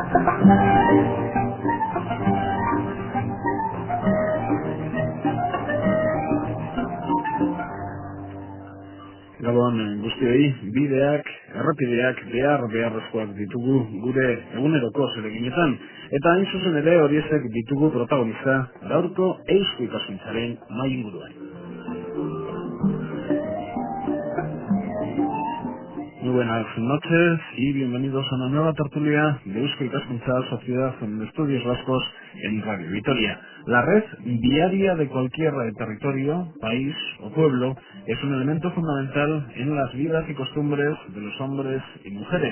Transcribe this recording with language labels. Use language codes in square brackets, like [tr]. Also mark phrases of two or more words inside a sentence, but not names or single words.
[eu] Gabon guztioi, bideak, errepideak beharrezkoak ditugu gure eguneroko zereginetan. Eta hain zuzen ere horiek ditugu protagonista gaurko eusko ikaskuntzaren mahai inguruan. [es] Muy buenas noches y bienvenidos a una nueva tertulia de Eusko Ikaskuntza, Sociedad de Estudios Vascos en Radio Vitoria. La red viaria de cualquier territorio, país o pueblo es un elemento fundamental en las vidas y costumbres de los hombres y mujeres.